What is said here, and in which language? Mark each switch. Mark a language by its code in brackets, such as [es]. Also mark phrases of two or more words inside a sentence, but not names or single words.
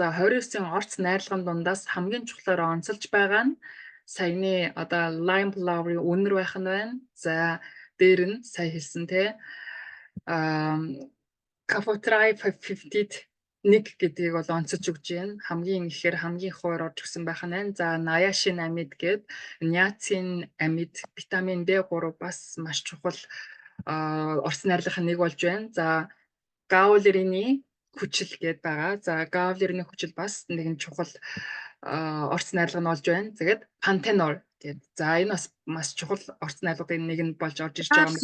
[mn] За 29-ийн орц найрлагын дундаас хамгийн чухлаар онцолж байгаа нь саяны одоо [en] lime flower- [mn] ийн үнэр байх нь байна. За дээр нь сая хэлсэн те Cafotrae 50-д 1 гэдгийг бол онцолж өгч байна. Хамгийн ихээр хамгийн хойр орж өгсөн байх нь байна. За niacin amid гэд niacin amid витамин D3 бас маш чухал орц найрлагын нэг болж байна. За гаулерины хүчил гэд байгаа. За гаулерины хүчил бас нэгэн чухал орц найрлага нь болж байна. Тэгээд пантенол гэд. За энэ бас маш чухал орц найрлагын нэг нь болж орж ирж байгаа юм.